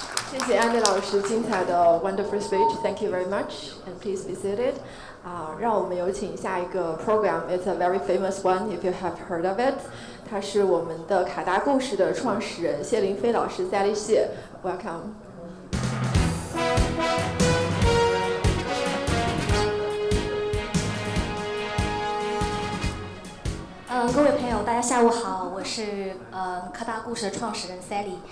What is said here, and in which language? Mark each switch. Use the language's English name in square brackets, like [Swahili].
[Chinese] 谢谢 Andy 老师精彩的 [English] wonderful speech. Thank you very much, and please be seated. [Chinese] 让我们有请下一个 program. [English] It's a very famous one if you have heard of it. [Chinese] 他是我们的卡达故事的创始人谢林飞老师 Sally 谢 Welcome. 各位朋友，大家下午好，我是KaDa故事的创始人 Sally。